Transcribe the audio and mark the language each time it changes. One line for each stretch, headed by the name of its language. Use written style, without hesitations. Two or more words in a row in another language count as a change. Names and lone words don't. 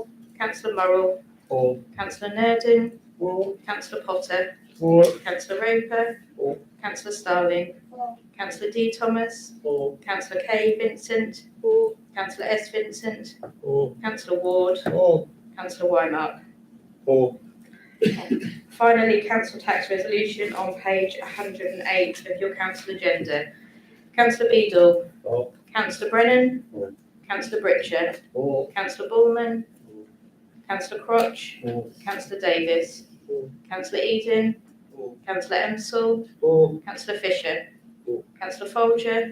English: Councillor Morrell. Councillor Nerdon. Councillor Potter. Councillor Roper. Councillor Starling. Councillor D Thomas. Councillor K Vincent. Councillor S Vincent. Councillor Ward. Councillor Wymark. Finally, council tax resolution on page 108 of your council agenda. Councillor Beadle. Councillor Brennan. Councillor Britcher. Councillor Bullman. Councillor Crotch. Councillor Davis. Councillor Eden. Councillor Emsall. Councillor Fisher. Councillor Folger.